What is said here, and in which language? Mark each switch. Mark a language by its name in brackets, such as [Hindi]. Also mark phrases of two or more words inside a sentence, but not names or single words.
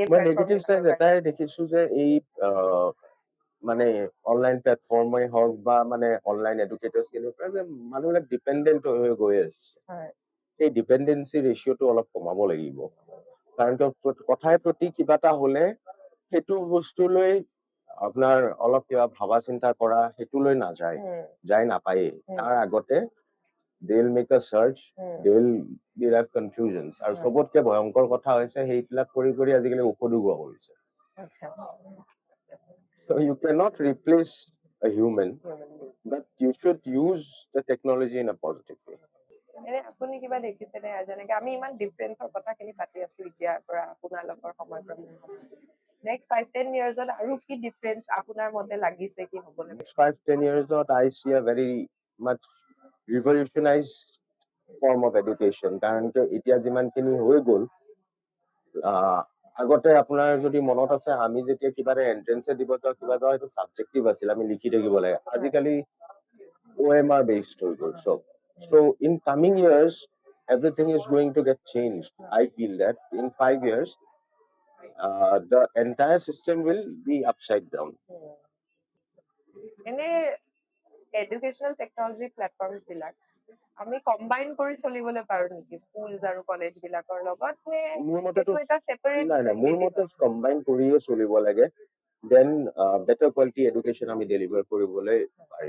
[Assamese] মই [English] negative side [Assamese] এটাই দেখিছো যে এই মানে অনলাইন প্লেটফৰ্মে হওক বা মানে [English] online educators [Assamese] খিনিৰ পৰা যে মানুহবিলাক ডিপেণ্ডেণ্ট হৈ গৈ আছে, সেই ডিপেণ্ডেঞ্চি ৰেচিঅ'টো অলপ কমাব লাগিব। কাৰণ কথাই প্ৰতি কিবা এটা হলে সেইটো বস্তুলৈ আপোনাৰ অলপ কিবা ভাবা চিন্তা কৰা সেইটোলৈ নাযায়, যাই নাপায়েই। তাৰ আগতে [English] they will make a search, they will derive conclusions. [Assamese] আৰু চবতকে ভয়ংকৰ কথা হৈছে সেইবিলাক কৰি কৰি আজিকালি ঔষধো গোৱা কৰিছে। [English] So you cannot replace a human, but you should use the technology in a positive way. [Assamese] এনে আপুনি কিবা দেখিছেনে যেনেকে আমি ইমান ডিফাৰেন্সৰ কথাখিনি পাতি আছো এতিয়াৰ পৰা আপোনালোকৰ সময়ৰ পৰা নেক্সট 5-10 ইয়াৰ্ছত আৰু কি ডিফাৰেন্স আপোনাৰ মতে লাগিছে কি হ'বলৈ [English] Next 5-10 years I see a very much revolutionized form of education. [Assamese] কাৰণ এতিয়া যিমানখিনি হৈ গ'ল, আগতে আপোনাৰ যদি মনত আছে আমি যেতিয়া কিবা এটা এন্ট্ৰেন্স দিব যাওঁ কিবা যাওঁ সেইটো সাবজেক্টিভ আছিল, আমি লিখি থাকিব লাগে। আজিকালি [English] OMR based [Assamese] হৈ গ'ল চব। [English] So in coming years everything is going to get changed. I feel that in 5 years the entire system will be upside down. [Assamese] এনে [English] educational technology platforms [Assamese] বিলাক আমি কম্বাইন কৰি চলিবলৈ পাৰো নেকি স্কুলছ আৰু কলেজ বিলাকৰ লগত নে মোৰ মতেতো এটা সেপাৰেট নাই মোৰ মতে কম্বাইন কৰিয়ে চলিব লাগে, [English] then better quality education [Assamese] আমি ডেলিভাৰ কৰিবলৈ পাৰিম।